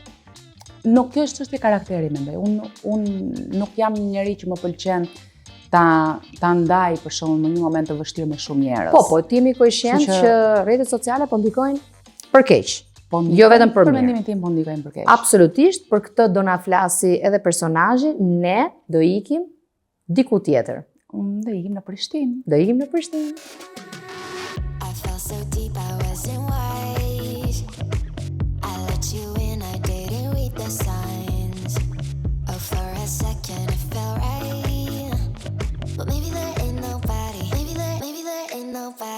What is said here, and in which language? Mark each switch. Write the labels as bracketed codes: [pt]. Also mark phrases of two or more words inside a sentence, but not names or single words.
[sq] Nuk kjo është çështje karakteri, mendoj. Unë nuk jam një njeri që më pëlqen ta ndaj për shembull në një moment të vështirë me shumë njerëz. Po, ti jemi koincident që rrjetet sociale po ndikojnë për keq. Jo vetëm për mirë. Për mendimin tim po ndikojnë për keq. Absolutisht, për këtë do na flasi edhe personazhi, ne do ikim diku tjetër. Do ikim në Prishtinë. Do ikim në Prishtinë. [en] I felt so deep I wasn't wise. I let you in, I didn't read the signs. Oh, for a second it felt right. But maybe there ain't nobody. Maybe there ain't nobody.